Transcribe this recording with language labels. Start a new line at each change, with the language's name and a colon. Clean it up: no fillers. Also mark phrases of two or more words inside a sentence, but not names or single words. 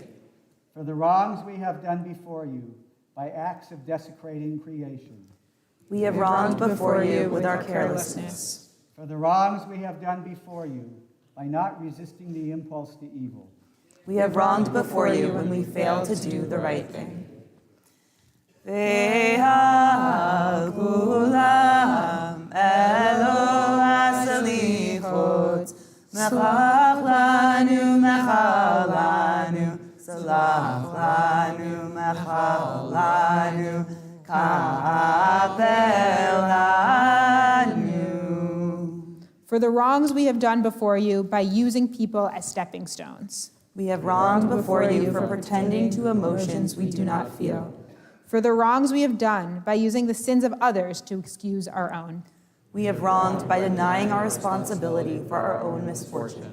English: For the wrongs we have done before you by acts of desecrating creation. We have wronged before you with our carelessness. For the wrongs we have done before you by not resisting the impulse to evil. We have wronged before you when we fail to do the right thing.
Hebrew: ועל כולם אלוה סליחות מחך לנו מחלנו סלח לנו מחלנו כפלנו.
English: For the wrongs we have done before you by using people as stepping stones. We have wronged before you for pretending to emotions we do not feel. For the wrongs we have done by using the sins of others to excuse our own. We have wronged by denying our responsibility for our own misfortune.